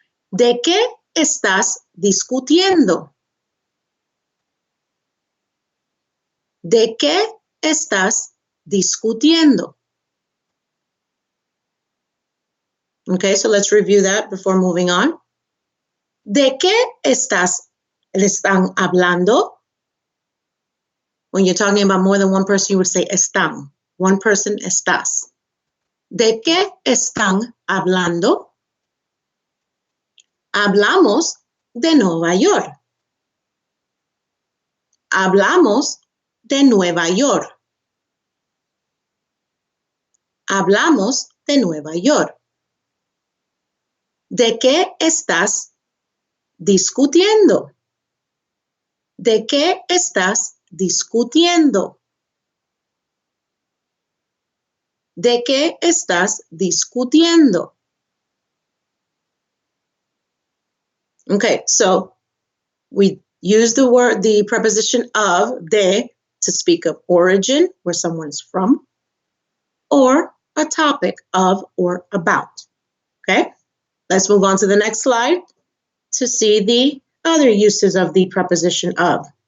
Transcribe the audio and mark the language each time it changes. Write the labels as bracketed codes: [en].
[es] ¿De qué estás discutiendo? ¿De qué estás discutiendo? [en] Okay, so let's review that before moving on. [es] ¿De qué están hablando? [en] When you're talking about more than one person, you would say están. One person, [es] estás. ¿De qué están hablando? Hablamos de Nueva York. Hablamos de Nueva York. Hablamos de Nueva York. ¿De qué estás discutiendo? ¿De qué estás discutiendo? ¿De qué estás discutiendo? [en] Okay, so we use the preposition of, de, to speak of origin, where someone's from, or a topic of or about. Okay, let's move on to the next slide to see the other uses of the preposition of.